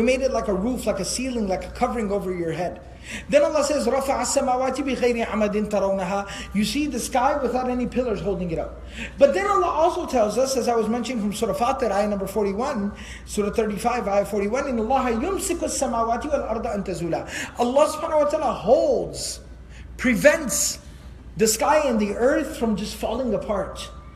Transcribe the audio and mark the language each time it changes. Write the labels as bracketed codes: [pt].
[en] We made it like a roof, like a ceiling, like a covering over your head. Then Allah says, [ar] رَفَعَ السَّمَاوَاتِ بِغَيْرِ عَمَدٍ تَرَوْنَهَا. [en] You see the sky without any pillars holding it up. But then Allah also tells us, as I was mentioning from Surah Fatir, ayah number 41, Surah 35, ayah 41, [ar] إِنَّ اللَّهَ يُمْسِكُ السَّمَاوَاتِ وَالْأَرْضَ أَن تَزُولَا. [en] Allah subhanahu wa ta'ala prevents the sky and the earth from just falling apart.